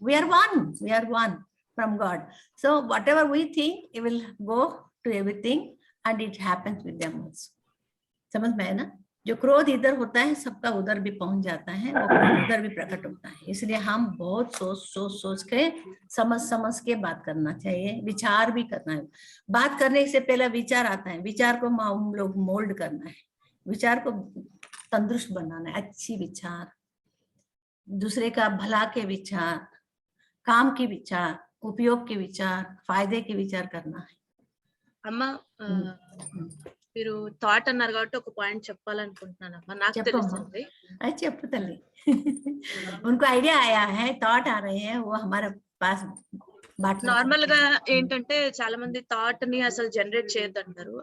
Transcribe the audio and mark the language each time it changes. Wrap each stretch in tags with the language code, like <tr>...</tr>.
<en>We are one from God. So whatever we think, it will go to everything and it happens with them also.</en> <hi>समझ में है ना? जो क्रोध इधर होता है सबका उधर भी पहुंच जाता है, वो उधर भी प्रकट होता है। इसलिए हम बहुत सोच के समझ के बात करना चाहिए, विचार भी करना है। बात करने से पहले विचार आता है, विचार को हम लोग मोल्ड करना है, विचार को तंदुरुस्त बनाना है। अच्छी विचार, दूसरे का भला के विचार, काम के विचार, उपयोग के विचार, फायदे के विचार करना है।</hi> <te>అమ్మా మీరు థాట్ అన్నారు కాబట్టి ఒక పాయింట్ చెప్పాలనుకుంటున్నానమ్మా. నాకు తెలుస్తుంది. చెప్పు తల్లి.</te> <hi>उनको आइडिया आया है, थॉट आ रहे हैं, वो हमारे पास</hi> <te>నార్మల్ గా ఏంటంటే చాలా మంది థాట్ ని అసలు జనరేట్ చేయొద్దంటారు.</te>